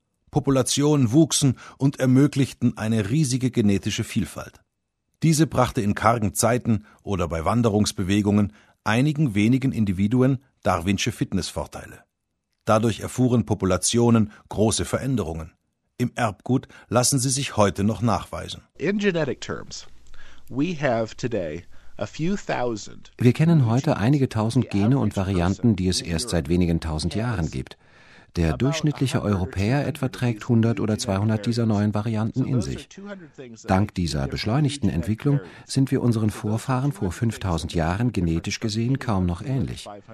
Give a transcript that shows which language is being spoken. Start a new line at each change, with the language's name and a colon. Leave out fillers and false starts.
German: Populationen wuchsen und ermöglichten eine riesige genetische Vielfalt. Diese brachte in kargen Zeiten oder bei Wanderungsbewegungen einigen wenigen Individuen darwinsche Fitnessvorteile. Dadurch erfuhren Populationen große Veränderungen. Im Erbgut lassen sie sich heute noch nachweisen.
English: In genetic terms, we have today a few thousand.
German: Wir kennen heute einige tausend Gene und Varianten, die es erst seit wenigen tausend Jahren gibt. Der durchschnittliche Europäer etwa trägt 100 oder 200 dieser neuen Varianten in sich. Dank dieser beschleunigten Entwicklung sind wir unseren Vorfahren vor 5000 Jahren genetisch gesehen kaum noch ähnlich.